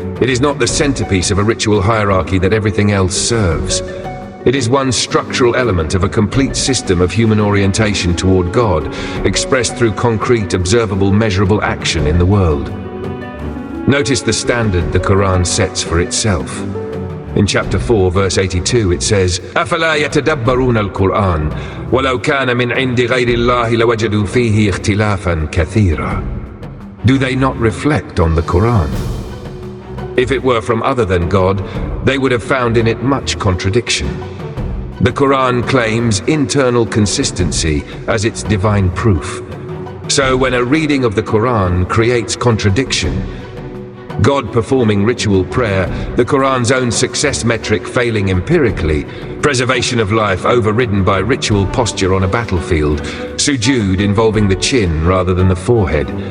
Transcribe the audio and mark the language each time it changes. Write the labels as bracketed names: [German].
[English] It is not the centerpiece of a ritual hierarchy that everything else serves. It is one structural element of a complete system of human orientation toward God, expressed through concrete, observable, measurable action in the world. Notice the standard the Quran sets for itself. In chapter 4, verse 82, it says, [Arabic] أَفَلَا يَتَدَبَّرُونَ الْقُرْآنَ وَلَوْ كَانَ مِنْ عِنْدِ غَيْرِ اللَّهِ لَوَجَدُوا فِيهِ اخْتِلَافًا كَثِيرًا. [English] Do they not reflect on the Quran? If it were from other than God, they would have found in it much contradiction. The Quran claims internal consistency as its divine proof. So when a reading of the Quran creates contradiction, God performing ritual prayer, the Quran's own success metric failing empirically, preservation of life overridden by ritual posture on a battlefield, sujood involving the chin rather than the forehead.